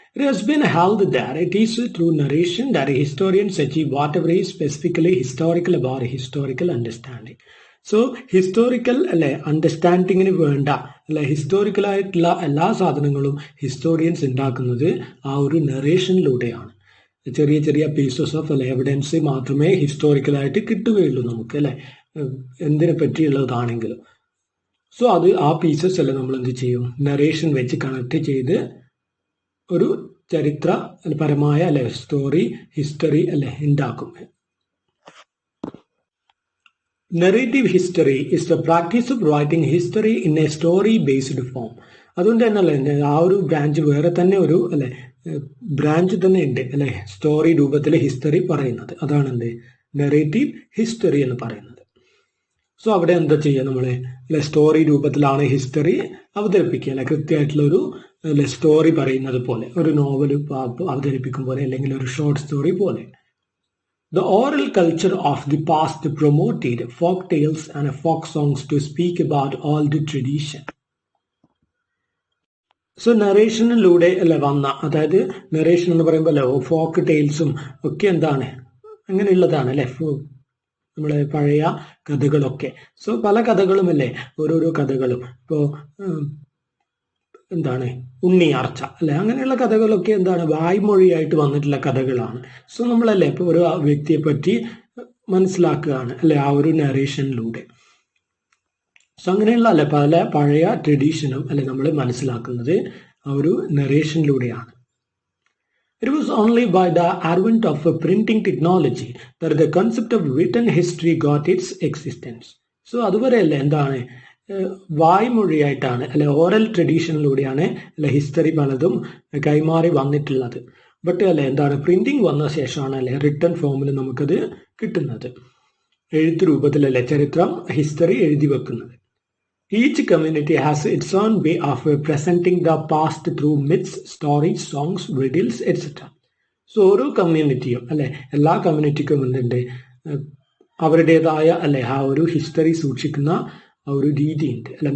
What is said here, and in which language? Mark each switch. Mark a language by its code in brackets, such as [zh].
[en] It has been held that it is through narration that historians achieve whatever is specifically historical about historical understanding. [ml] So historical അല്ലെ അണ്ടർസ്റ്റാൻഡിങ്ങിന് വേണ്ട അല്ലെ historical ആയിട്ടുള്ള എല്ലാ സാധനങ്ങളും historians ഉണ്ടാക്കുന്നത് ആ ഒരു നറേഷനിലൂടെയാണ്. ചെറിയ ചെറിയ പീസസ് ഓഫ് അല്ലെ എവിഡൻസ് മാത്രമേ ഹിസ്റ്റോറിക്കലായിട്ട് കിട്ടുകയുള്ളൂ നമുക്ക് അല്ലെ, എന്തിനെ പറ്റിയുള്ളതാണെങ്കിലും. സോ അത് ആ പീസസ് അല്ലെ നമ്മൾ എന്ത് ചെയ്യും, നറേഷൻ വെച്ച് കണക്ട് ചെയ്ത് ഒരു ചരിത്രപരമായ അല്ലെ സ്റ്റോറി, ഹിസ്റ്ററി അല്ലെ ഉണ്ടാക്കും. [en] Narrative history is the practice of writing history in a story based form. [ml] അതുകൊണ്ട് തന്നെ അല്ലെ ആ ഒരു ബ്രാഞ്ച് വേറെ തന്നെ ഒരു അല്ലെ ബ്രാഞ്ച് തന്നെ ഉണ്ട് അല്ലെ, സ്റ്റോറി രൂപത്തിൽ ഹിസ്റ്ററി പറയുന്നത്. അതാണ് എന്ത് നറേറ്റീവ് ഹിസ്റ്ററി എന്ന് പറയുന്നത്. സോ അവിടെ എന്താ ചെയ്യുക, നമ്മളെ അല്ലെ സ്റ്റോറി രൂപത്തിലാണ് ഹിസ്റ്ററി അവതരിപ്പിക്കുക അല്ലെ, കൃത്യമായിട്ടുള്ള ഒരു അല്ലെ സ്റ്റോറി പറയുന്നത് പോലെ, ഒരു നോവൽ അവതരിപ്പിക്കും പോലെ, അല്ലെങ്കിൽ ഒരു ഷോർട്ട് സ്റ്റോറി പോലെ. [en] The oral culture of the past promoted folk tales and folk songs to speak about all the tradition. [ml] So നറേഷനിലൂടെ അല്ലെ വന്ന, അതായത് നറേഷൻ എന്ന് പറയുമ്പോൾ അല്ലെ ഫോക്ക് ടെയിൽസും ഒക്കെ എന്താണ് അങ്ങനെയുള്ളതാണ് അല്ലെ, നമ്മളെ പഴയ കഥകളൊക്കെ. സോ പല കഥകളും അല്ലേ, ഓരോരോ കഥകളും ഇപ്പോൾ എന്താണ് ഉണ്ണിയാർച്ച അല്ലെ, അങ്ങനെയുള്ള കഥകളൊക്കെ എന്താണ് വായ്മൊഴിയായിട്ട് വന്നിട്ടുള്ള കഥകളാണ്. സോ നമ്മളല്ലേ ഇപ്പോൾ ഒരു വ്യക്തിയെ പറ്റി മനസ്സിലാക്കുകയാണ് അല്ലെ ആ ഒരു നറേഷനിലൂടെ. സോ അങ്ങനെയുള്ള അല്ലെ പല പഴയ ട്രഡീഷനും അല്ലെ നമ്മൾ മനസ്സിലാക്കുന്നത് ആ ഒരു നറേഷനിലൂടെയാണ്. [en] It was only by the advent of a printing technology that the concept of written history got its existence. [ml] So അതുവരെ അല്ലേ എന്താണ് വായ്മൊഴിയായിട്ടാണ് അല്ലെ ഓറൽ ട്രഡീഷനിലൂടെയാണ് അല്ലെ ഹിസ്റ്ററി പലതും കൈമാറി വന്നിട്ടുള്ളത്. ബട്ട് അല്ലെ എന്താണ് പ്രിന്റിംഗ് വന്ന ശേഷമാണ് അല്ലെ റിട്ടൺ ഫോമിൽ നമുക്കത് കിട്ടുന്നത്, എഴുത്ത് രൂപത്തിലല്ലേ ചരിത്രം ഹിസ്റ്ററി എഴുതി വെക്കുന്നത്. [en] Each community has its own way of presenting the past through myths, stories, songs, riddles, etc. [ml] So ഓരോ കമ്മ്യൂണിറ്റിയും അല്ലെ എല്ലാ കമ്മ്യൂണിറ്റിക്കും എന്തുണ്ട് അവരുടേതായ അല്ലെ ആ ഒരു ഹിസ്റ്ററി സൂക്ഷിക്കുന്ന ആ ഒരു രീതിയുണ്ട് അല്ലെ.